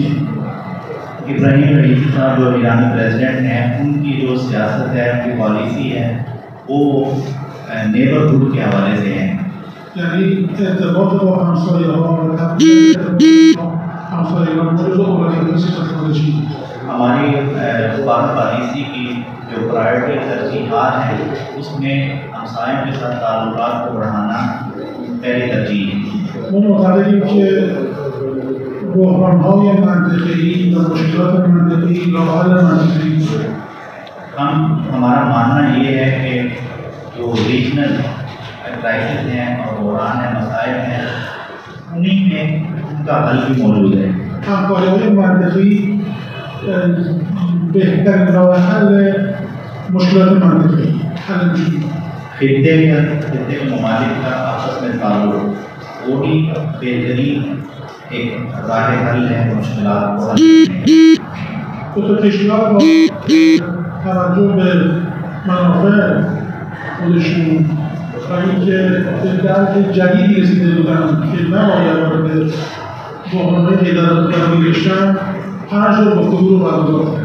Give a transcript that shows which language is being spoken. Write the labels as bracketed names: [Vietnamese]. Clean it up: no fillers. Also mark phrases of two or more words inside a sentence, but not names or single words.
[Urdu] ابراہیم رئیسی صاحب جو ایرانی پریزیڈنٹ ہیں، ان کی جو سیاست ہے، ان کی پالیسی ہے، وہ نیبرہڈ کے حوالے سے ہے. [Persian] یعنی ارتباط با همسایه‌ها و همسایگان موضوع اولویت ستراتژی. [Urdu] ہماری [English] foreign policy [Urdu] کی جو پرائرٹی ترجیحات ہیں، اس میں ہمسایوں کے ساتھ تعلقات کو بڑھانا پہلی ترجیح ہے. [Persian] ما معتقدیم که بحران‌های منطقه‌ای و مشکلات منطقه‌ای راه حل منطقه‌ای داره. [Urdu] ہمارا ماننا یہ ہے کہ جو [English] regional crisis [Urdu] ہیں اور بحران ہیں، مسائل ہیں، انہیں میں ان کا حل بھی موجود ہے. [Persian] همکاری‌های منطقه‌ای بهترین راه حل مشکلات منطقه‌ای حل میشه. [Urdu] خطے میں ممالک کا آپس میں تعلق وہ بھی بہترین ایک [Persian] راہ حل [Urdu] ہے مشکلات کو حل. [Persian] دو تا کشور با توجه به منافع خودشون و اینکه به درک جدیدی رسیده بودن که نباید وارد بحران‌های اداره‌ای بشن، هر جور گفتگو رو برگزار کرد.